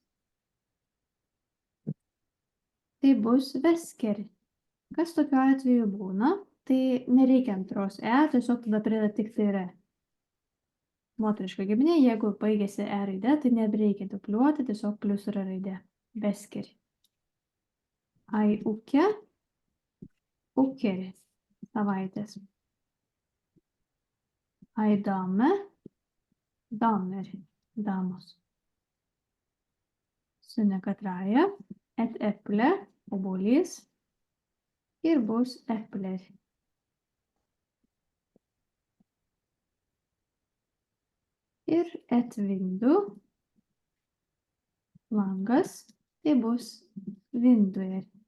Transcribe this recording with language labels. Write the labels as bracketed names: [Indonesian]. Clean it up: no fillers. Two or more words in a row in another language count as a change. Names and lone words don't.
[Lithuanian] Tai bus vesker. Kas tokiu atveju būna, tai nereikia antros tiesiog tada prideda tik tai R. Moteriška giminė, jeigu baigėsi raidė, tai nereikia dupliuoti, tiesiog plius yra raidė. Vesker. [Norwegian] Ai uke, ukeri, [Lithuanian] savaitės. [Norwegian] Ai dame, damer, [Lithuanian] damos. Sunekatraja, [Norwegian] et eple, [Lithuanian] obuolys. Ir bus epler. Ir [Norwegian] et vindu, [Lithuanian] langas, tai bus vinduer.